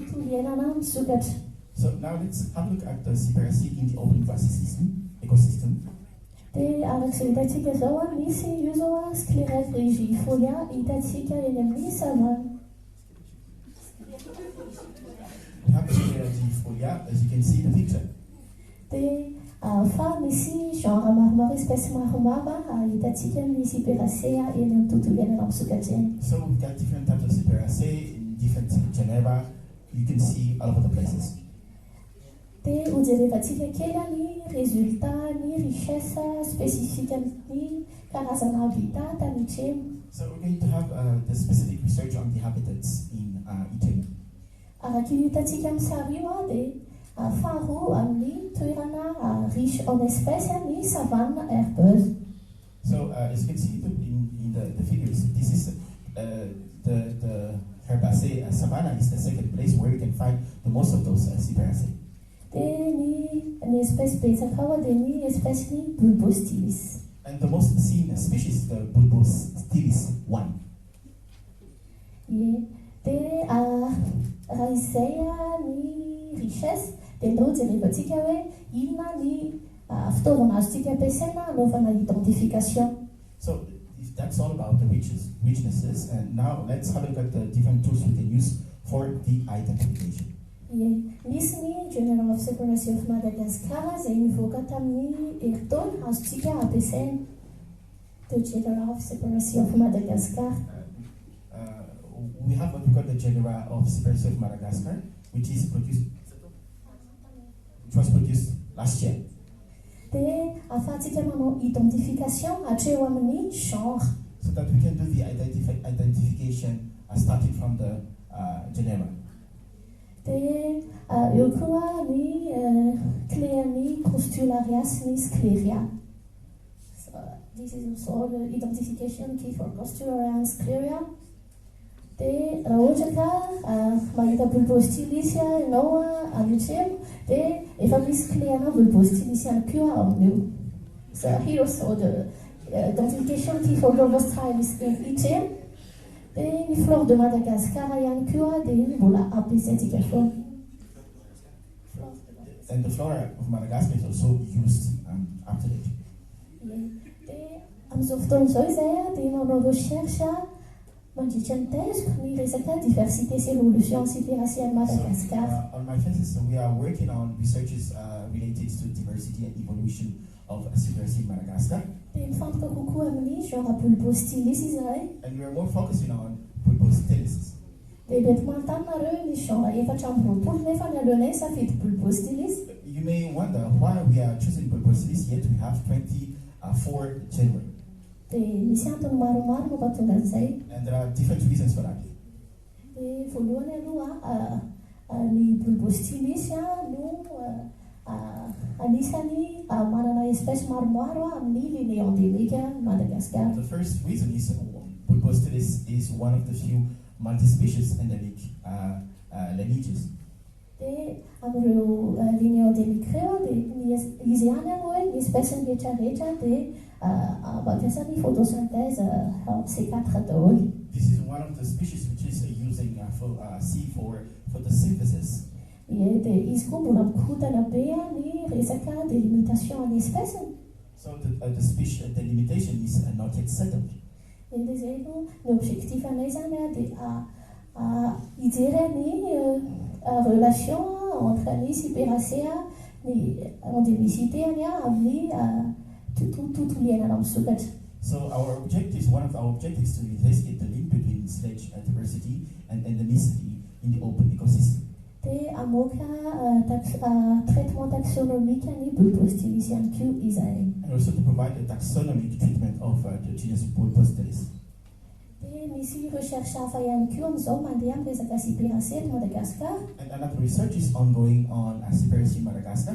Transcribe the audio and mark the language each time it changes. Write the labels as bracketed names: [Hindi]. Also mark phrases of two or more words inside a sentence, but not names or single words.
[Malagasy] iainana misokatra. [English] So now let's have a look at the Cyperaceae in the open grassy ecosystem. [Malagasy] Dia arak'izay hitantsika zao a, misy io zao a scleragrigiofolia hitantsika eny amin'ny savane. [English] We have the Scleragrigiofolia, as you can see in the picture. [Malagasy] Dia fa misy genre maromaro, espèce maromaro hitantsika amin'ny Cyperaceae eny amin'ny tontolo iainana misokatra eny. [English] So we've got different types of Cyperaceae in different genera. You can see all over the places. [Malagasy] Dia ho jerevantsika kely ny résultat ny [French] richesse spécifique [Malagasy] amin'ny karazana habitat tany Itremo. [English] So we're going to have the specific research on the habitats in Itremo. [Malagasy] Araka io hitantsika amin'ny sary io dia faharoa amin'ny toerana [French] riche en espèces [Malagasy] ny savane herbeuse. [English] So as you can see in the figures, this is the Herbaceae savanna is the second place where you can find the most of those Cyperaceae. [Malagasy] Dia ny espèce betsaka ao dia ny espèce ny bulbostylis. [English] And the most seen species is the Bulbostylis 1. [Malagasy] Ie. Dia raha izay ny richesse dia ndao jerevantsika hoe inona ny fitaovana azontsika ampiasaina hanaovana identification. [English] So if that's all about the richnesses, and now let's have a look at the different tools we can use for the identification. [Malagasy] Ie. Misy ny Journal of Cyperaceae of Madagascar izay nivoaka tamin'ny herintaona azontsika ampiasaina. [English] The Journal of Cyperaceae of Madagascar. We have what we call the genera of Cyperaceae of Madagascar, which was produced last year. [Malagasy] Dia ahafahantsika manao identification hatreo amin'ny genre. [English] So that we can do the identification starting from the genera. [Malagasy] Dia eo koa ny clé ny Crostularia sy ny Scleria. [English] So this is also the identification key for Crostularia and Scleria. [Malagasy] Dia raha ohatra ka mahita bulbostylis ianao any Itremo dia efa misy clé-na bulbostylis ihany koa amin'io. [English] So here also the identification key for bulbostylis in Itremo. [Malagasy] Dia ny flore de Madagascar ihany koa dia mbola ampiasaintsika foana. [English] And the flora of Madagascar is also used up to date. [Malagasy] Dia amin'izao fotoana izao izay dia manao recherche mandritra ny teziko ny resaka diversité sy [French] évolution Cyperaceae à Madagascar. [English] On my thesis, we are working on researches related to diversity and evolution of Cyperaceae in Madagascar. [Malagasy] Dia mifantoka kokoa amin'ny genre bulbostylis izahay. [English] And we are more focusing on Bulbostylis. [Malagasy] Dia mety manontany ny genre efatra amby roapolo nefa ny alohanay safidy bulbostylis. [English] You may wonder why we are choosing Bulbostylis, yet we have 24 genera. [Malagasy] Dia misy antony maromaro no mahatonga an'izay. [English] And there are different reasons for that. [Malagasy] Dia voalohany aloha ny bulbostylis no anisany manana espèce maromaro amin'ny [French] lignée endémique [Malagasy] Madagascar. [English] The first reason is Bulbostylis is one of the few multi-species endemic lineages. [Malagasy] Dia amin'ireo [French] lignée endémique [Malagasy] ireo dia izy ihany hoe ny espèce rehetrarehetra dia mampiasa ny photosynthèse C4 daholo. [English] This is one of the species which is using C for photosynthesis. [Malagasy] Ie, dia izy koa mbola mikorontana be ny resaka délimitation any espèce. [English] So the species delimitation is not yet settled. [Malagasy] Dia izay no ny objectif anay zany dia hijery ny [French] relation entre [Malagasy] ny Cyperaceae ny endémicité amin'ny tontolo iainana misokatra. [English] So one of our objectives to investigate the link between sledge diversity and endemicity in the open ecosystem. [Malagasy] Dia amoaka [French] traitement taxonomique [Malagasy] ny Bulbostylis ihany koa izahay. [English] And also to provide a taxonomic treatment of the genus Bulbostylis. [Malagasy] Dia misy recherche hafa ihany koa amin'izao mandeha amin'ny resaka Cyperaceae eto Madagascar. [English] And another research is ongoing on Cyperaceae in Madagascar.